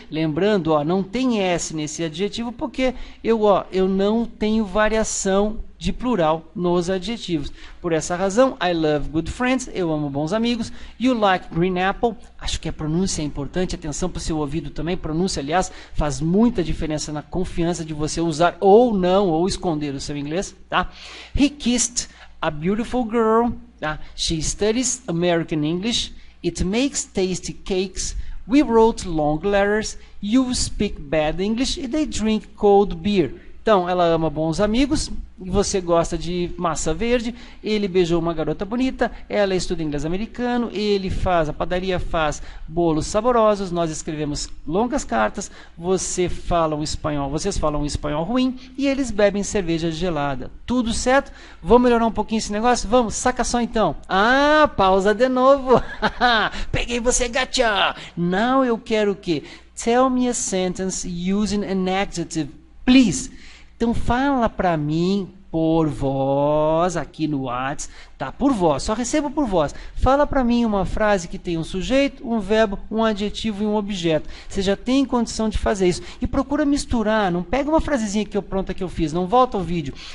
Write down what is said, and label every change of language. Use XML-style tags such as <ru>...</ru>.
<pt>Lembrando, ó, não tem S nesse adjetivo porque eu não tenho variação de plural nos adjetivos. Por essa razão,</pt> <en>I love good friends,</en> <pt>eu amo bons amigos.</pt> <en>You like green apple,</en> <pt>acho que a pronúncia é importante, atenção para o seu ouvido também, pronúncia, aliás, faz muita diferença na confiança de você usar ou não, ou esconder o seu inglês, tá?</pt> <en>He kissed a beautiful girl, tá? She studies American English. It makes tasty cakes. We wrote long letters. You speak bad English. E they drink cold beer.</en> <pt>Então, ela ama bons amigos, você gosta de massa verde, ele beijou uma garota bonita, ela estuda inglês americano, ele faz, a padaria faz bolos saborosos, nós escrevemos longas cartas, vocês falam um espanhol ruim e eles bebem cerveja gelada. Tudo certo? Vamos melhorar um pouquinho esse negócio? Vamos, saca só então. Ah, pausa de novo. Peguei você, gacha. Now eu quero o quê?</pt> <en>Tell me a sentence using an adjective, please.</en> <pt>Então fala para mim por voz aqui no WhatsApp, tá? Por voz, só recebo por voz. Fala para mim uma frase que tem um sujeito, um verbo, um adjetivo e um objeto. Você já tem condição de fazer isso. E procura misturar, não pega uma frasezinha pronta que eu fiz, não volta ao vídeo.</pt>